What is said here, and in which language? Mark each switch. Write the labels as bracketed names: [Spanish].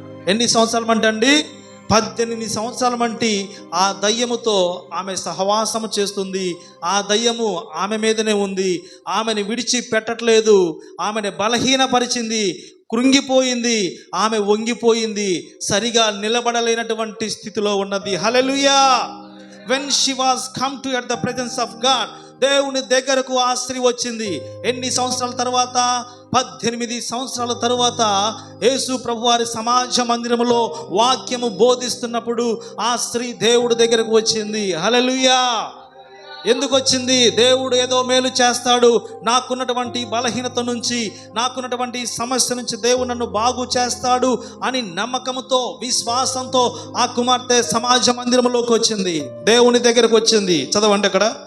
[Telugu] ఎన్ని సంవత్సరాల మంటి అండి? 18 సంవత్సరాల మంటి ఆ దయ్యముతో ఆమె సహవాసము చేస్తుంది. ఆ దయ్యము ఆమె మీదనే ఉంది, ఆమెను విడిచి పెట్టట్లేదు, ఆమెను బలహీనపరిచింది, కృంగిపోయింది, ఆమె వంగిపోయింది, సరిగా నిలబడలేనటువంటి స్థితిలో ఉన్నది. హల్లెలూయా. [English] When she was come to at the presence of God, [Telugu] దేవుని దగ్గరకు ఆ స్త్రీ వచ్చింది. ఎన్ని సంవత్సరాల తర్వాత? 18 సంవత్సరాల తరువాత యేసు ప్రభువారి సమాజ మందిరములో వాక్యము బోధిస్తున్నప్పుడు ఆ స్త్రీ దేవుడి దగ్గరకు వచ్చింది. హల్లెలూయా. ఎందుకు వచ్చింది? దేవుడు ఏదో మేలు చేస్తాడు, నాకున్నటువంటి బలహీనత నుంచి, నాకున్నటువంటి సమస్య నుంచి దేవుడు నన్ను బాగు చేస్తాడు అని నమ్మకంతో, విశ్వాసంతో ఆ కుమార్తె సమాజ మందిరంలోకి వచ్చింది, దేవుని దగ్గరకు వచ్చింది. చదవండి అక్కడ.